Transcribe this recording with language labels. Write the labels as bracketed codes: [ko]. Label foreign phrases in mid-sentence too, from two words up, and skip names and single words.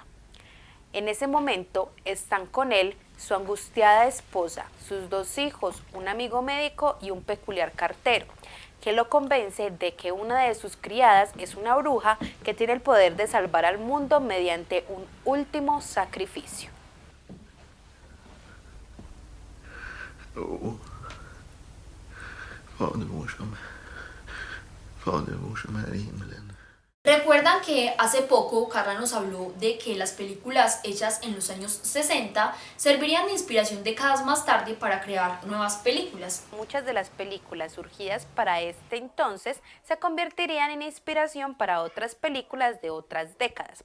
[es] En ese momento están con él su angustiada esposa, sus 2 hijos, un amigo médico y un peculiar cartero, que lo convence de que una de sus criadas es una bruja que tiene el poder de salvar al mundo mediante un último sacrificio. [sv] Fader vår som är i himlen. [es] ¿Recuerdan que hace poco Carla nos habló de que las películas hechas en los años 60 servirían de inspiración décadas más tarde para crear nuevas películas? Muchas de las películas surgidas para este entonces se convertirían en inspiración para otras películas de otras décadas.